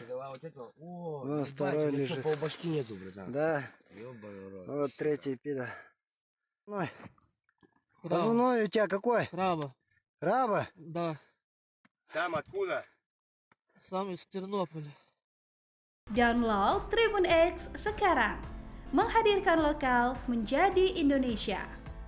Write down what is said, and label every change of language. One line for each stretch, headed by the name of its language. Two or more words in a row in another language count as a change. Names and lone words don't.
Russian: Вот это. О, Ну, второй лежит. Полбашки нету, братан. Да. Ёбаный рот. Вот третий пидор. Ой, Краба. позывной у тебя какой? Краба. Раба? Да. Сам откуда? Сам из Тернополя.
Indonesian: Download Tribun X sekarang. Menghadirkan lokal menjadi Indonesia.